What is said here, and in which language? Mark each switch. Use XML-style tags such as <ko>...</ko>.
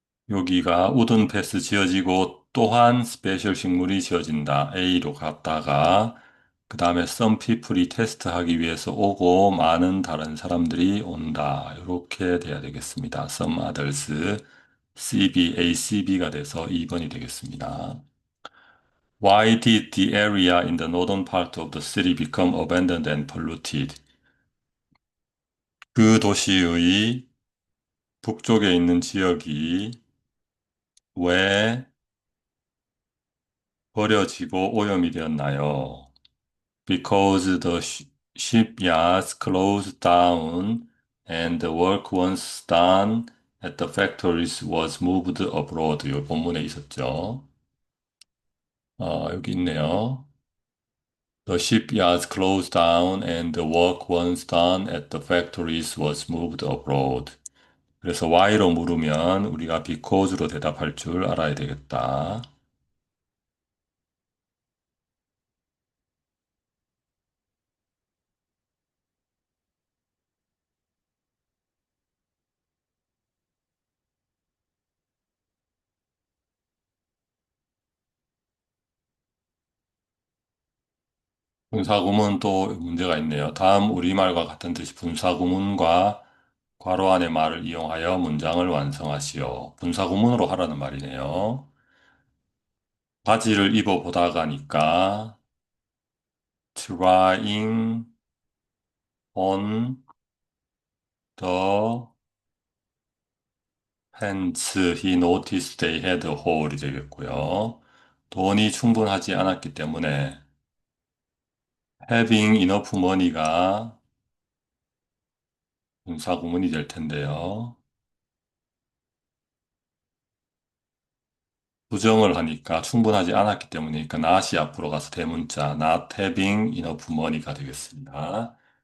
<ko>여기가 우든 패스 지어지고 또한 스페셜 식물이 지어진다. A로 갔다가 그 다음에</ko> <en>some people</en> <ko>이 테스트하기 위해서 오고 많은 다른 사람들이 온다. 이렇게 돼야 되겠습니다.</ko> <en>some others,</en> <ko>CB, ACB가 돼서 2번이 되겠습니다.</ko> <en>Why did the area in the northern part of the city become abandoned and polluted?</en> <ko>그 도시의 북쪽에 있는 지역이 왜 버려지고 오염이 되었나요?</ko> <en>Because the shipyards closed down and the work once done at the factories was moved abroad.</en> <ko>이 본문에 있었죠. 여기 있네요.</ko> <en>The shipyards closed down and the work once done at the factories was moved abroad.</en> <ko>그래서 why로 물으면 우리가 because로 대답할 줄 알아야 되겠다. 분사구문 또 문제가 있네요. 다음 우리말과 같은 뜻이 분사구문과 괄호 안의 말을 이용하여 문장을 완성하시오. 분사구문으로 하라는 말이네요. 바지를 입어 보다가니까</ko> <en>trying on the pants he noticed they had a hole</en> <ko>이 되겠고요. 돈이 충분하지 않았기 때문에</ko> <en>having enough money</en> <ko>가 분사구문이 될 텐데요. 부정을 하니까 충분하지 않았기 때문이니까 not이 앞으로 가서 대문자</ko> <en>not having enough money</en> <ko>가 되겠습니다.</ko>